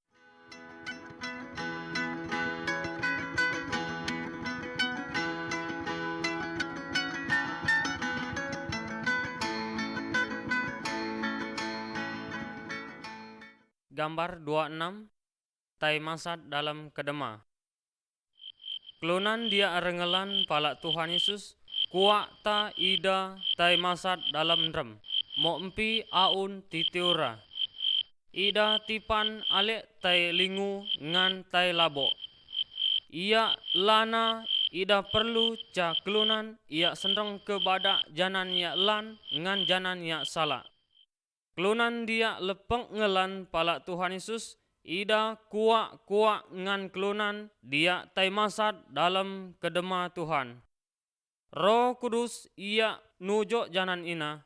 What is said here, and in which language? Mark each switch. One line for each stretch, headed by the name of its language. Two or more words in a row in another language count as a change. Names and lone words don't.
Mainstream Kenyah: Gambar 26 tai masat dalam kedema. Kelunan dia rengelan pala Tuhan Yesus kuak ta ida tai masat dalam rem. Mo empi aun titiura. Ida tipan alek tai lingu ngan tai labo. Ia lana ida perlu ca kelunan ia sendreng ke badak janan ia lan ngan janan ia salah. Kelunan dia lepeng ngelan pala Tuhan Yesus, ida kuak ngan kelunan dia tai masat dalam kedema Tuhan. Roh Kudus ia nujo janan ina.